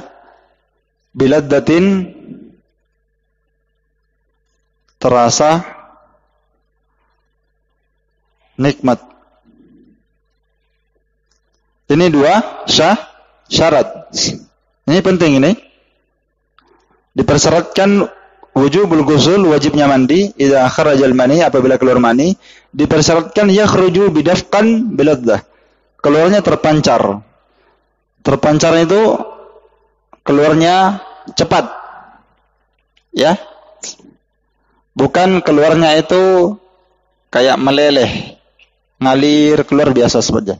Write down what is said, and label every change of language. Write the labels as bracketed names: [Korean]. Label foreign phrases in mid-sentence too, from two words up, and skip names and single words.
[Indonesian] Biladzatin, terasa nikmat. Ini dua syarat. Ini penting ini. Dipersyaratkan [Arabic] وجوب الغسل, [Indonesian] wajibnya mandi, [Arabic] إذا خرج المني, [Indonesian] apabila keluar mani. Dipersyaratkan [Arabic] يخرج بدفق بلذة, [Indonesian] keluarnya terpancar. Terpancar itu keluarnya cepat. Ya. Bukan keluarnya itu kayak meleleh, ngalir keluar biasa saja.